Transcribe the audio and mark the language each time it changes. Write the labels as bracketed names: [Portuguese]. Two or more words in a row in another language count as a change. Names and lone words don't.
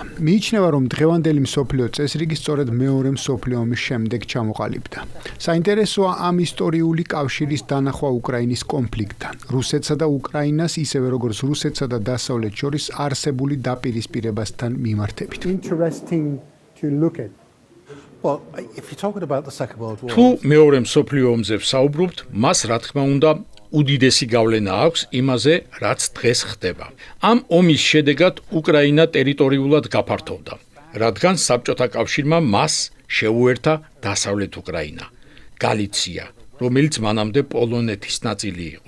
[Georgian] მიიჩნევა, რომ დღევანდელი მსოფლიო წესრიგი სწორედ მეორე მსოფლიო ომის შემდეგ ჩამოყალიბდა. საინტერესოა ამ ისტორიული კავშირის დანახვა უკრაინის კონფლიქტთან, რუსეთსა და უკრაინას, ისევე როგორც რუსეთსა და დასავლეთს შორის არსებული დაპირისპირებასთან მიმართებით. [English] Interesting to look at. Well, if you're talking about the Second World War, [Georgian] თუ მეორე მსოფლიო ომზე ვსაუბრობთ, მას რა თქმა უნდა უდიდესი გავლენა აქვს იმაზე, რაც დღეს ხდება. ამ ომის შედეგად უკრაინა ტერიტორიულად გაფართოვდა, რადგან საბჭოთა კავშირმა მას შეუერთა დასავლეთ უკრაინა, გალიცია, რომელიც მანამდე პოლონეთის ნაწილი იყო.